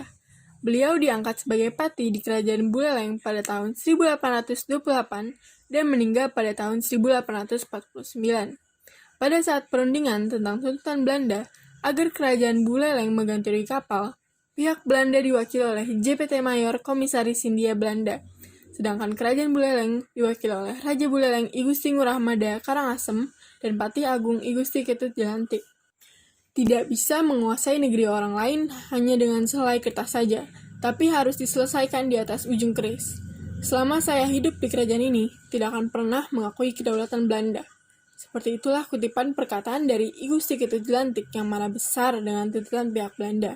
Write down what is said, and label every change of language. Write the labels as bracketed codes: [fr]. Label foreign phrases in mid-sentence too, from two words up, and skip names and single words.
[id] Beliau diangkat sebagai patih di kerajaan Buleleng pada tahun 1828 dan meninggal pada tahun 1849. Pada saat perundingan tentang tuntutan Belanda agar kerajaan Buleleng mengganti rugi kapal, pihak Belanda diwakili oleh JPT Mayor Komisaris Hindia Belanda, sedangkan kerajaan Buleleng diwakili oleh Raja Buleleng I Gusti Ngurah Mada Karangasem dan Patih Agung I Gusti Ketut Jelantik. Tidak bisa menguasai negeri orang lain hanya dengan sehelai kertas saja, tapi harus diselesaikan di atas ujung keris. Selama saya hidup di kerajaan ini, tidak akan pernah mengakui kedaulatan Belanda. Seperti itulah kutipan perkataan dari I Gusti Ketut Jelantik yang mana besar dengan tuntutan pihak Belanda.